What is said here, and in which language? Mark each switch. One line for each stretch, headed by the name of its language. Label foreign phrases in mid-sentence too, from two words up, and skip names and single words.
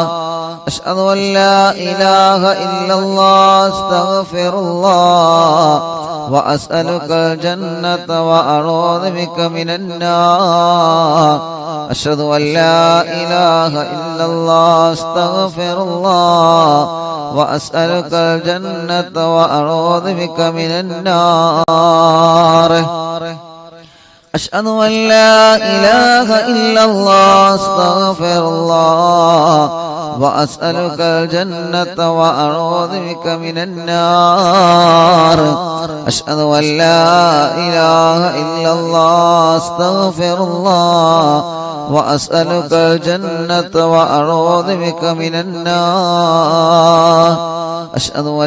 Arabic: أشهد أن لا إله إلا الله أستغفر الله وأسألك الجنة وأعوذ بك من النار. أشهد أن لا إله إلا الله أستغفر الله وأسألك الجنة وأعوذ بك من النار. أشهد أن لا إله إلا الله أستغفر الله وأسألك الجنة وأعوذ بك من النار أشهد أن لا إله إلا الله أستغفر الله وأسألك الجنة وأعوذ بك من النار أشهد أن